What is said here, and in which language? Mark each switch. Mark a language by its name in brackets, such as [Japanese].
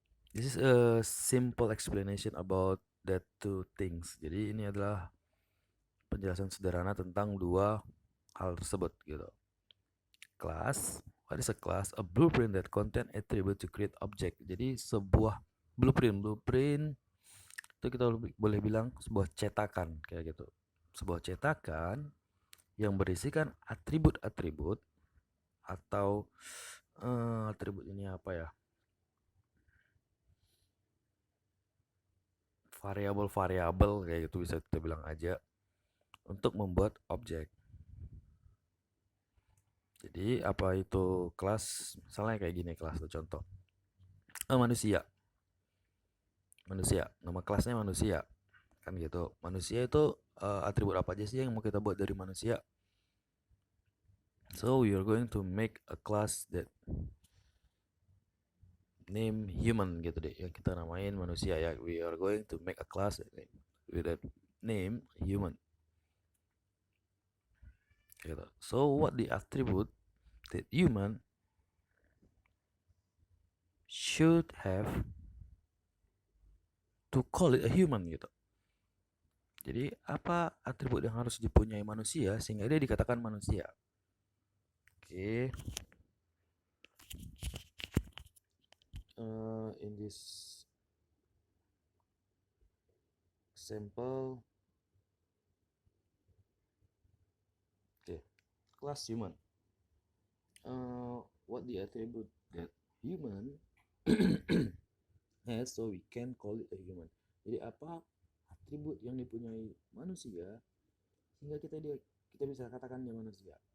[English] This is a simple explanation about that two things. [Indonesian] Jadi ini adalah penjelasan sederhana tentang dua hal tersebut gitu. [English] Class, what is a class? A blueprint that contain attribute to create object. [Indonesian] Jadi sebuah blueprint itu kita boleh bilang sebuah cetakan kayak gitu. Sebuah cetakan yang berisikan atribut-atribut atau atribut ini apa ya? Variabel-variabel kayak gitu bisa kita bilang aja untuk membuat objek. Jadi apa itu kelas? Misalnya kayak gini kelas tuh contoh. Manusia. Manusia. Nama kelasnya manusia. Kan gitu. Manusia itu atribut apa aja sih yang mau kita buat dari manusia? [English] So we are going to make a class that name human gitu deh. [Indonesian] Yang kita namain manusia ya. [English] We are going to make a class with that name human. Gitu. So what the attribute that human should have to call it a human gitu. [Indonesian] Jadi apa atribut yang harus dipunyai manusia sehingga dia dikatakan manusia? Oke. [English] In this example, class human. What the attribute that human has, so we can call it a human. [Indonesian] Jadi apa atribut yang dipunyai manusia sehingga kita bisa katakan dia manusia.